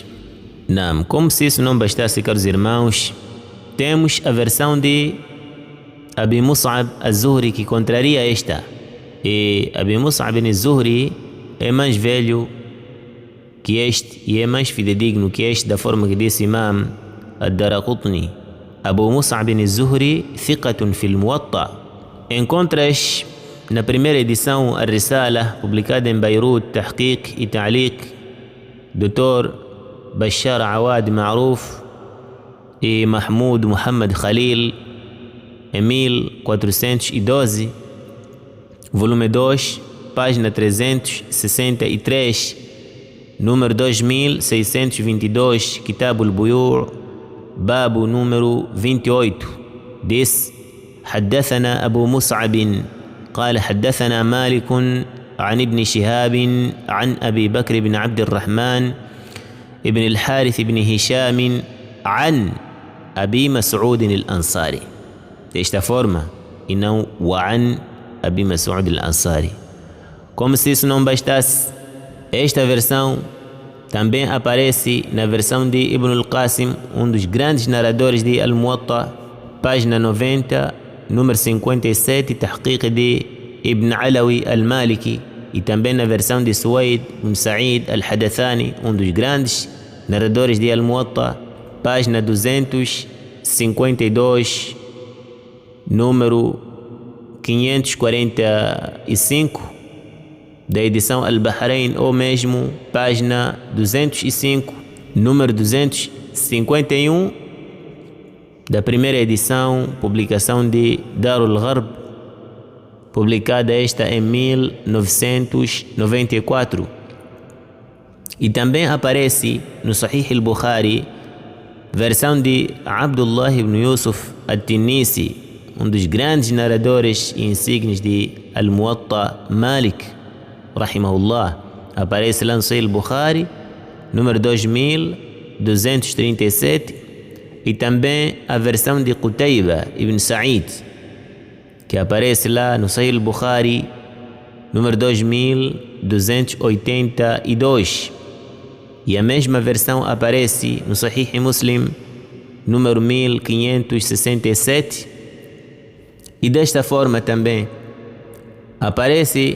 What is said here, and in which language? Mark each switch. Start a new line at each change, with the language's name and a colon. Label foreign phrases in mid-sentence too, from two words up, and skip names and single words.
Portuguese: Não, como se isso não bastasse, caros irmãos, temos a versão de Abi Mus'ab az-Zuhri que contraria esta. E Abi Mus'ab az-Zuhri é mais velho que este e é mais fidedigno que este, da forma que disse Imam Ad-Daraqutni.
Arabic: أبو مصعب الزهري ثقة في الموطأ.
Portuguese: Encontras na primeira edição a Risala, publicada em Beirut, Tahqiq e Ta'liq, Dr. Bashar Awad Ma'ruf e Mahmoud Muhammad Khalil, em 1412, volume 2, página 363, número 2622, Kitab al-Buyu', babo número 28, diz:
Arabic: حدثنا أبو مصعب قال حدثنا مالك عن ابن شهاب عن أبي بكر بن عبد الرحمن ابن الحارث بن هشام عن أبي مسعود الأنصاري.
Portuguese: Desta forma, e não
Arabic: وعن أبي مسعود الأنصاري.
Portuguese: Como se isso não bastasse, esta versão também aparece na versão de Ibn al-Qasim, um dos grandes narradores de Al-Muwatta, página 90, número 57, Tahqiq de Ibn Alawi al-Maliki, e também na versão de Suwaid ibn Sa'id al-Hadathani, um dos grandes narradores de Al-Muwatta, página 252, número 545, da edição Al-Bahrain, ou mesmo página 205, número 251, da primeira edição, publicação de Darul Gharb, publicada esta em 1994. E também aparece no Sahih al-Bukhari, versão de Abdullah ibn Yusuf al-Tinnisi, um dos grandes narradores e insígnios de Al-Muwatta Malik, rahimahullah. Aparece lá no Sahih al-Bukhari, número 2237, e também a versão de Qutayba ibn Sa'id, que aparece lá no Sahih al-Bukhari, número 2282, e a mesma versão aparece no Sahih Muslim, número 1567, e desta forma também aparece